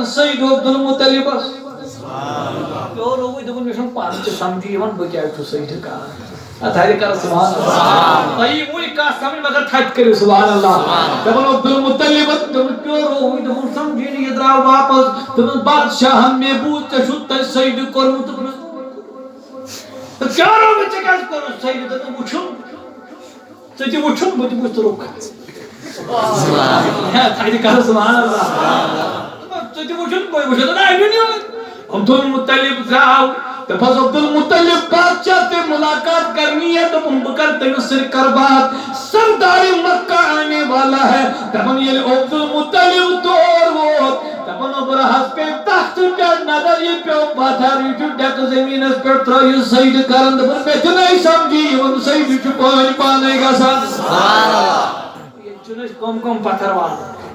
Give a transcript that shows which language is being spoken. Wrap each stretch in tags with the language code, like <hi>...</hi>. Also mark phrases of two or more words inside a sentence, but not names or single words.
<ks>سید عبدالمطلبس پیوٚو رووٕے دوٚپُن مےٚ چھُنہٕ پانہٕ تہِ سمجھی یِوان بہٕ کیٛازِ چھُس سید کران اتھارِ کر</ks> <ar>سبحان اللہ</ar> <ks>تۄہہِ وٕنہِ کانٛہہ سمجھ مگر تھدِ کٔرِو</ks> <ar>سبحان اللہ</ar> <ks>دپان عبدالمطلبس دوٚپُن پیوٚو رووٕے دوٚپُن سمجھی نہٕ یہِ درٛاو واپس دوٚپُن بادشاہن مےٚ بوٗز ژےٚ چھُتھ تتہِ سید کوٚرمُت دوٚپُنس کیٛاہ رووٕے ژےٚ کیٛازِ کوٚرُتھ سید دوٚپُن وٕچھُن ژٕ تہِ وٕچھُن بہٕ تہِ وٕچھِ ژٕ رُکھ تھدِ کر</ks> <ar>سبحان اللہ</ar> <ks>ژٕ تہِ وٕچھُن بہٕ وٕچھِ دوٚپُن أنِن یور عبدالمطلب درٛاو دپس عبدالمطلب بادشاہ</ks> <ur>سے ملاقات کرنی ہے</ur> <ks>دپُن بہٕ کرٕ تٔمِس سۭتۍ کر بات</ks> <ur>سردار مکہ آنے والا ہے</ur> <ks>دپان ییٚلہِ عبدالمطلب تور ووت دپان ابرہس پے تخت پٮ۪ٹھ نظر یہِ پیوٚو پتھر یہِ چھُ ڈٮ۪کہٕ زٔمیٖنس پٮ۪ٹھ ترٲیِتھ سجدٕ کران دپان مےٚ چھُنہٕ سمجھی یِوان سجدٕ چھُ پانے گژھان ییٚتہِ چھُنہٕ أسۍ کم پتھر والان</ks>